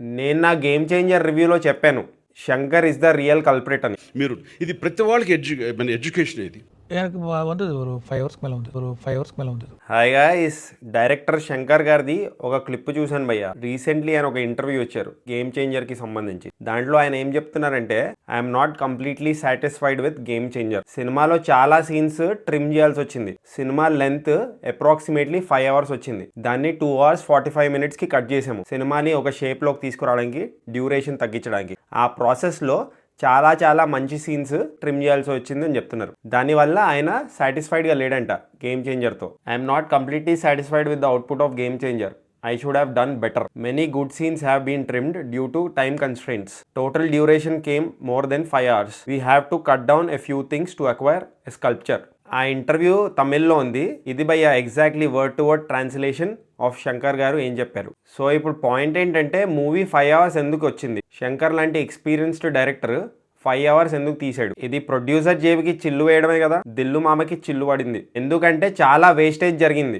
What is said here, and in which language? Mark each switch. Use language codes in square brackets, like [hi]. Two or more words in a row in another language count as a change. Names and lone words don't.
[te] నేను నా గేమ్ చేంజర్ రివ్యూలో చెప్పాను, శంకర్ [en] is the real culprit [te] అని. మీరు ఇది ప్రతి వాళ్ళకి ఎడ్యుకేషన్ ఇది. [ta] எனக்கு வந்தது ஒரு 5 ஹவர்ஸ்க்கு மேலே வந்தது. [te] హాయ్ గైస్, డైరెక్టర్ శంకర్ గారిది ఒక క్లిప్ చూశాను భయ్య. రీసెంట్లీ ఆయన ఒక ఇంటర్వ్యూ ఇచ్చారు గేమ్ చేంజర్ కి సంబంధించి. దాంట్లో ఆయన ఏం చెప్తున్నారంటే, [en] I'm not completely satisfied with Game Changer. [te] సినిమాలో చాలా సీన్స్ ట్రిమ్ చేయాల్సి వచ్చింది. సినిమా [en] length approximately 5 hours [te] వచ్చింది. దాన్ని 2 hours 45 minutes కి కట్ చేసాము, సినిమాని ఒక షేప్ లోకి తీసుకురావడానికి, డ్యూరేషన్ తగ్గించడానికి. ఆ ప్రాసెస్ లో చాలా మంచి సీన్స్ ట్రిమ్ చేయాల్సి వచ్చింది అని చెప్తున్నారు. దానివల్ల ఆయన సాటిస్ఫైడ్గా లేడంట గేమ్ చేంజర్తో. [en] I'm not completely satisfied with the output of Game Changer. I should have done better. Many good scenes have been trimmed due to time constraints. Total duration came more than 5 hours. We have to cut down a few things to acquire a sculpture. [te] ఆ ఇంటర్వ్యూ తమిళ్లో ఉంది. ఇది భయ్య [en] exactly word to word translation of [te] శంకర్ గారు ఏం చెప్పారు. సో ఇప్పుడు పాయింట్ ఏంటంటే, మూవీ 5 hours ఎందుకు వచ్చింది? శంకర్ లాంటి [en] experienced director [te] 5 hours ఎందుకు తీసాడు? ఇది ప్రొడ్యూసర్ జేబుకి చిల్లు వేయడమే కదా. దిల్లు మామకి చిల్లు పడింది. ఎందుకంటే చాలా వేస్టేజ్ జరిగింది.